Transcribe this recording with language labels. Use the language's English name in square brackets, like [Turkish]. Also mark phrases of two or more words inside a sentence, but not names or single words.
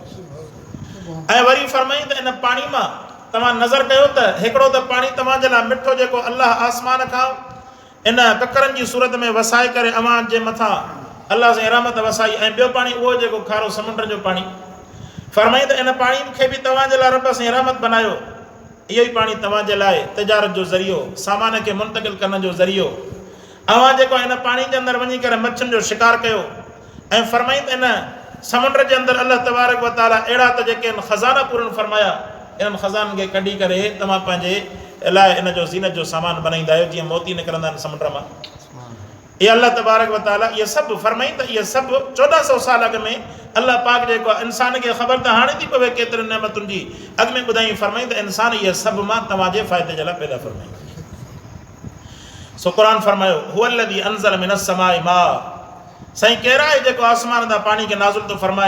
[Sindhi] ऐं वरी फरमाई त इन पाणी मां तव्हां नज़र कयो त हिकिड़ो त पाणी तव्हांजे लाइ मिठो जेको अल्लाह आसमान खां इन ककरनि जी सूरत में वसाए करे अवां जे मथां अल्लाह सां रहमत वसाई, ऐं ॿियो पाणी उहो जेको खारो समुंड जो पाणी। फरमाई त इन पाणी खे बि तव्हांजे लाइ रब सां रहमत बनायो। इहो ई पाणी तव्हांजे लाइ तिजारत जो ज़रियो, सामान खे मुंतक़िल करण जो ज़रियो। अवां जेको इन पाणी जे अंदरि वञी करे मच्छियुनि जो शिकार कयो। ऐं फरमाई त इन समुंड जे अंदरि [Arabic] الله تبارك وتعالى [Sindhi] अहिड़ा त जेके इन ख़ज़ाना पूरनि फरमाया, इन्हनि ख़ज़ाननि खे कढी करे तव्हां पंहिंजे लाइ इन जो ज़ीनत जो सामान बनाईंदा आहियो, जीअं मोती निकिरंदा आहिनि समुंड मां। इहे [Arabic] الله تبارك وتعالى [Sindhi] इहे सभु फरमाई त इहे सभु 1400 साल अॻु में अल्लाह पाक जेको आहे इंसान खे ख़बर त हाणे थी पवे केतिरनि नेमतुनि जी, अॻु में ॿुधाई फरमाई त इंसान इहे सभु मां तव्हांजे फ़ाइदे जे लाइ पैदा फरमाई। सो क़ुरान फरमायो [Arabic] هو الذي أنزل من السماء ماء, [Sindhi] साईं केरु आहे जेको आसमान तां पाणी खे नाज़िल थो फरमाए।